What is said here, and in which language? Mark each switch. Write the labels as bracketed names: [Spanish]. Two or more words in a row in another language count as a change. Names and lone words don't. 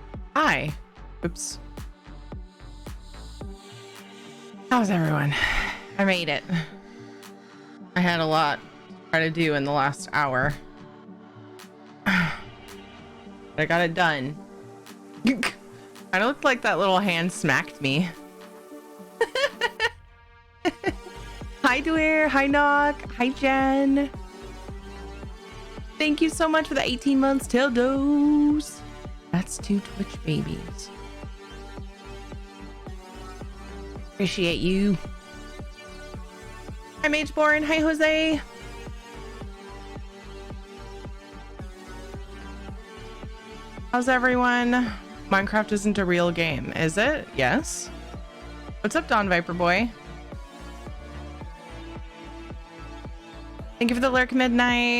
[English] Hi. Oops. How's everyone? I made it. I had a lot to try to do in the last hour. I got it done. I looked like that little hand smacked me. Hi, Dwyer. Hi, Knock. Hi, Jen. Thank you so much for the 18 months till dose. That's 2 Twitch babies. Appreciate you. Hi, Mageborn. Hi, Jose. How's everyone? Minecraft isn't a real game, is it? Yes. What's up, Don Viper Boy? Thank you for the lurk, Midnight.